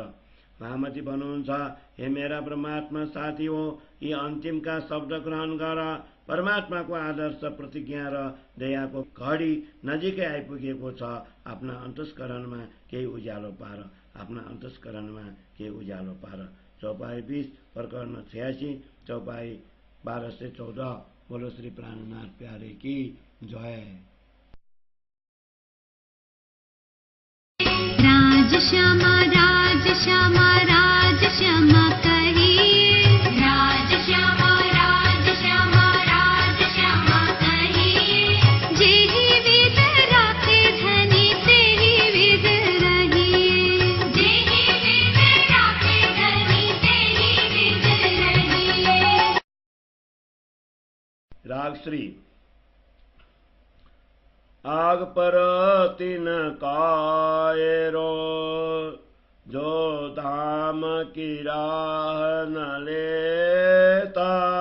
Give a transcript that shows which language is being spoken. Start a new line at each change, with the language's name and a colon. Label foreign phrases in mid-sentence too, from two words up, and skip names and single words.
Nepali: महामती भन्नुहुन्छ, हे मेरा परमात्मा साथी हो, यी अन्तिमका शब्द ग्रहण गर। परमात्माको आदर्श प्रतिज्ञा र दयाको घडी नजिकै आइपुगेको छ। आफ्ना अन्तस्करणमा केही उज्यालो पार, आफ्ना अन्तस्करणमा केही उज्यालो पार। चौपाई 20 प्रकरण 86, चौपाई 1214।
Hindi: बोलो श्री प्राणनाथ प्यारे की जय। राज श्यामा श्यामा राज श्यामा कहिए राज श्यामा राज श्यामा राज श्यामा कहिए जेहि विध राखे धनी तेहि विध रहिए जेहि विध राखे धनी तेहि विध रहिए। राग श्री। आग पर तिन कायरो जो धाम की राह न लेता